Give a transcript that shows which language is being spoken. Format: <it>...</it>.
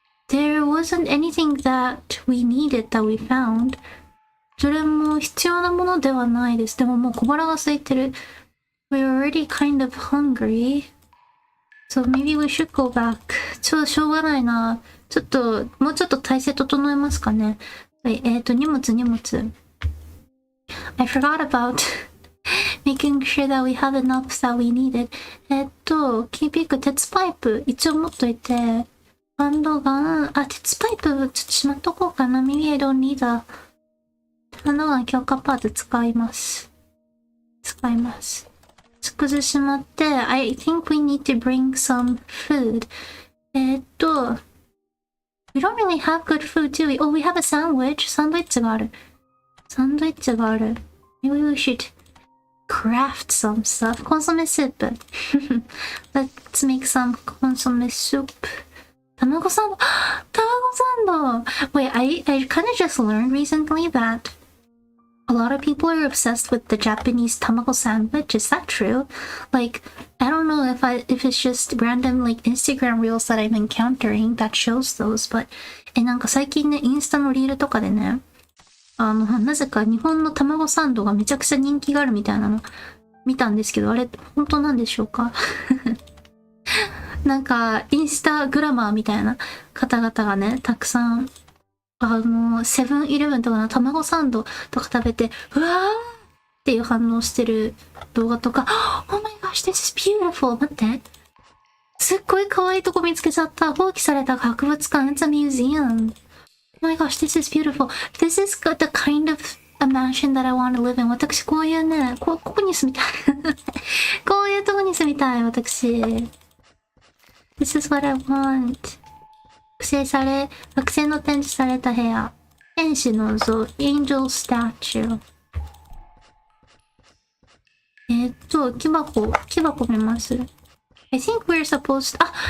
<en>There wasn't anything that we needed that we found.</en> <ja>それも必要なものではないです。でももう小腹が空いてる。</ja> <en>We're already kind of hungry. So maybe we should go back.</en> <ja>しょうがないな。もうちょっと体勢整えますかね。荷物。</ja> <en>I forgot about making sure that we have enough that we needed.</en> <ja>キーピック、鉄パイプ、一応持っといて。ハンドガン、鉄パイプ、ちょっとしまっとこうかな。</ja> <en>Maybe I don't need a</en> <ja>ハンドガン強化パーツ使います。崩しまって、</ja> <en>I think we need to bring some food. We don't really have good food, do we? Oh, we have a sandwich.</en> <ja>サンドイッチがある。</ja> <en>Maybe we should craft some stuff.</en> <ja>コンソメスープ。</ja> <en>Let's make some コンソメスープ。 卵サンド Wait, I kind of just learned recently that a lot of people are obsessed with the Japanese tamago sandwich. Is that true? Like, I don't know if it's just random like Instagram reels that I'm encountering that shows those, but</en> <ja>なんか最近ね、インスタのリールとかでね、なぜか日本の卵サンドがめちゃくちゃ人気があるみたいなの見たんですけど、あれ本当なんでしょうか？なんかインスタグラマーみたいな方々がね、たくさんセブンイレブンとかの卵サンドとか食べて、うわーっていう反応してる動画とか、</ja> <en>Oh my gosh, this is beautiful!</en> <ja>待って。すっごい可愛いとこ見つけちゃった。放棄された博物館。</ja> <en>It's a museum. Oh my gosh, this is beautiful. This is the kind of a mansion that I want to live in.</en> <ja>私こういうね、ここに住みたい。こういうとこに住みたい、私。</ja> <en>This is what I want.</en> <ja>惑星の展示された部屋。天使の像、Angel Statue。木箱見ます。</ja> <en>I think we're supposed to...</en>